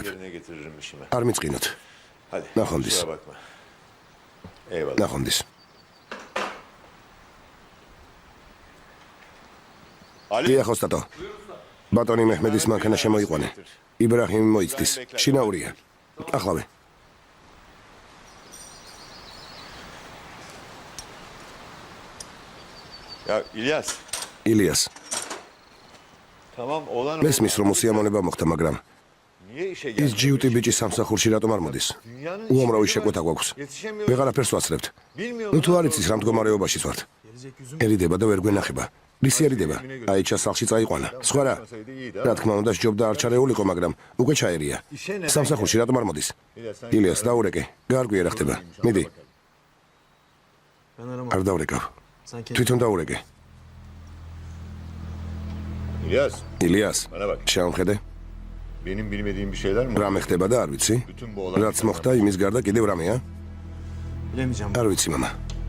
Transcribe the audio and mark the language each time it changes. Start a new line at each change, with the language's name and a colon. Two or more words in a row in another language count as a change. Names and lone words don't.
Georgian: არ მიწყინოთ. ნახონდის. ნახონდის. დიახ, ოსტატო. ბატონი მეჰმედის მანქანა შემოიყვანე. იბრაჰიმი მოიცდის. შინაურია. ახლავე.
Turkish: Ya İlyas, ილიას, tamam olan
Georgian: მესმის რომ უსიამოვნება მოხდა, მაგრამ
Turkish: niye işe
Georgian: ის
Turkish: geldi?
Georgian: ჯიუტი ბიჭი სამსახურში რატომ არ მოდის? უამრავი შეკვეთა გვაქვს. ვეღარაფერს ვაცლებთ. ნუ თუ არ იცის რა მდგომარეობაში ვართ. ერიდება და ვერ გვენახება. რისი ერიდება? აიჩა სახლში წაიყვანა. სხვა რა? რა თქმა უნდა, სჯობდა არ ჩარეულიყო, მაგრამ უკვე ჩაერია. სამსახურში რატომ არ მოდის? ილიას, დაურეკე. გაარკვიე რა ხდება. მიდი. არ დაურეკავ. თვითონ დაურეკე.
Turkish: İlyas, ილიას, bana bak.
Georgian: შეამხედე.
Turkish: Benim bilmediğim bir şeyler mi var?
Georgian: რამე ხდება და არ ვიცი?
Turkish: Bütün bu olay...
Georgian: რაც მოხდა, იმის გარდა კიდევ რამეა?
Turkish: Bilemeyeceğim.
Georgian: არ ვიცი, მამა.